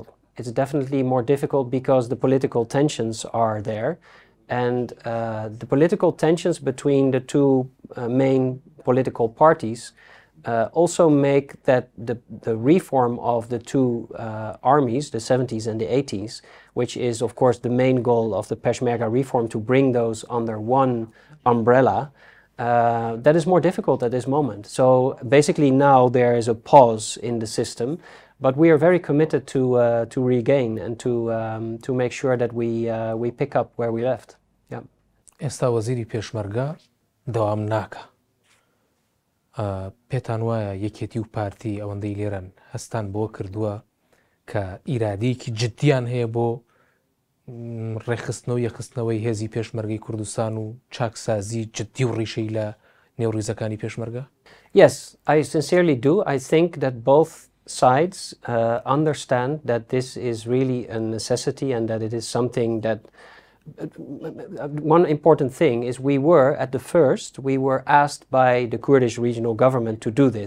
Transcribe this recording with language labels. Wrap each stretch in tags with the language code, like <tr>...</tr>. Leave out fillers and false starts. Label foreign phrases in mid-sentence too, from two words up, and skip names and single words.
<en>It's definitely more difficult because the political tensions are there, and the political tensions between the two main political parties also make that the reform of the two armies, the 70s and the 80s, which is of course the main goal of the Peshmerga reform, to bring those under one umbrella, that is more difficult at this moment. So basically now there is a pause in the system, but we are very committed to regain and to make sure that we pick up where we left. Yeah.</en> <ckb>ئێستا وەزیری پێشمەرگە دەوام ناکە. پێتان وایە یەکێتی و پارتی ئەوەندەی لێرەن هەستان بۆ کردووە کە ئیرادەیەکی جددیان هەیە بۆ ڕێخستنەوە یەخستنەوەی هێزی پێشمەرگەی کوردستان و چاکسازی جددی و ڕیشەی لە نێوڕیزەکانی پێشمەرگە؟</ckb> <en>Yes, I sincerely do. I think that both sides understand that this is really a necessity and that it is something that one important thing is we were asked by the Kurdish regional government to do this.</en>